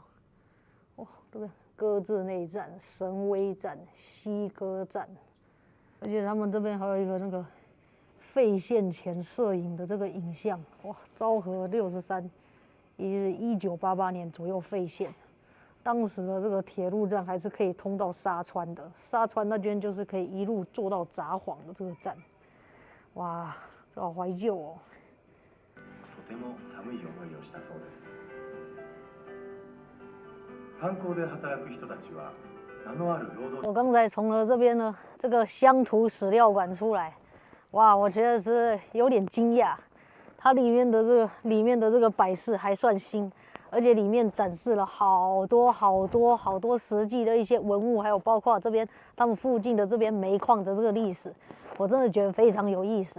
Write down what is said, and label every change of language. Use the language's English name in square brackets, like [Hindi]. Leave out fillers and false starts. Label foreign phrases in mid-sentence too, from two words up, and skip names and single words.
[Chinese] 哇，这边歌志内站、神威站、西歌站，而且他们这边还有一个那个废线前摄影的这个影像。哇，昭和63，也是1988年左右废线。当时的这个铁路站还是可以通到沙川的，沙川那边就是可以一路坐到札幌的这个站。哇，这好怀旧哦。 [Japanese] とても寒い思いをしたそうです。炭鉱で働く人たちは名のある労働。 [Chinese] 我刚才从了这边呢这个乡土史料馆出来，哇，我觉得是有点惊讶，它里面的这个摆饰还算新。而且里面展示了好多实际的一些文物，还有包括这边他们附近的这边煤矿的这个历史，我真的觉得非常有意思。